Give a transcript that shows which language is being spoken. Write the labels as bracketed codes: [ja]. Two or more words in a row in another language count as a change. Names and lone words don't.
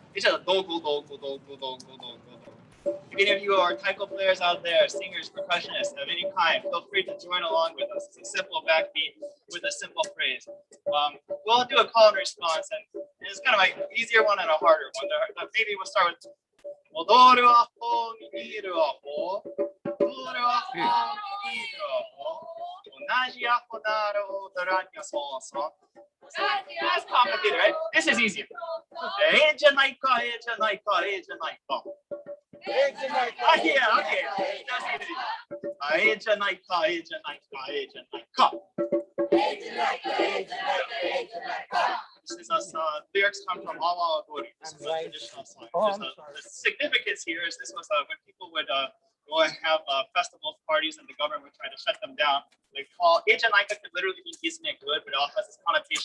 [en] It's a do go do go do go do go do go. If any of you are taiko players out there, singers, percussionists of any kind, feel free to join along with us. It's a simple backbeat with a simple phrase. We'll do a call and response, and it's kind of like an easier one and a harder one. Maybe we'll start with [ja] 踊るわほ、見るわほ. 踊るわほ、見るわほ. 同じ阿呆なる踊らに損々. [en] That's complicated, right? This is easier. [ja] ええじゃないか、ええじゃないか、ええじゃないか. [en] Yeah, okay. That's easy. [ja] ええじゃないか、ええじゃないか、ええじゃないか. [en] This is lyrics come from Awa Odori. This is a traditional song. The significance here is this was when people would go and have festivals, parties, and the government would try to shut them down. They call Ejanaika could literally mean isn't it good, but it also has this connotation.